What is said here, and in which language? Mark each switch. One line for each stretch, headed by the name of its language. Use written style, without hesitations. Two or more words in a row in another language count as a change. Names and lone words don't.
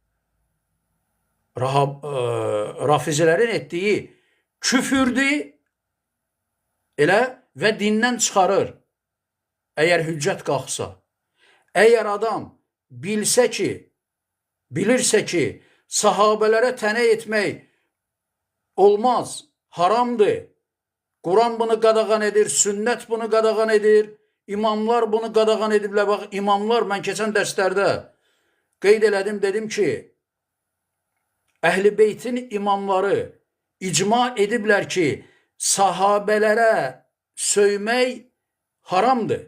Turkish: Rafizilerin ettiği küfürdü elə ve
Azerbaijani: dindən çıxarır. Eğer hüccət qalxsa.
Turkish: Eğer adam bilirse ki sahabelere tene etmek olmaz, haramdır.
Azerbaijani: Kur'an bunu qadağan edir, sünnet bunu qadağan edir, imamlar bunu qadağan ediblər. Bax, imamlar, mən keçən dərslərdə qeyd elədim, dedim ki, Əhl-i Beytin imamları icma ediblər ki, sahabelərə söymək haramdır.